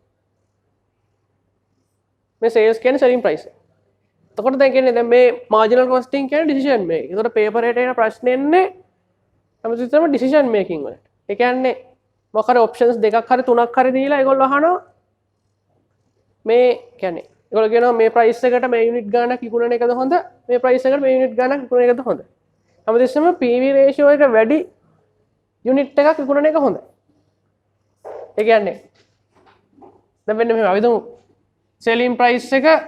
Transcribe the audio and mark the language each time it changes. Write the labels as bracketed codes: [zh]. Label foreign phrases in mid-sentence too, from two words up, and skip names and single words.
[si] මේ sales කියන්නේ [en] selling price [si] එක. එතකොට දැන් කියන්නේ දැන් මේ [en] marginal costing [si] කියන්නේ [en] decision making. [si] එතකොට paper එකේ එන ප්‍රශ්නේ එන්නේ හැමතිස්සෙම [en] decision making [si] වලට. ඒ කියන්නේ මොකක් හරි options දෙකක් හරි තුනක් හරි දීලා ඒගොල්ලෝ අහනවා මේ කියන්නේ ඒගොල්ලෝ කියනවා මේ price එකට මේ unit ගාණක් විකුණන එකද හොඳ මේ price එකට මේ unit ගාණක් විකුණන එකද හොඳ හැමතිස්සෙම [en] PV ratio [si] එක වැඩි unit එකක් විකුණන එක හොඳයි ඒ කියන්නේ දැන් මෙන්න මෙහෙම අපි දුමු [en] selling price [si] එක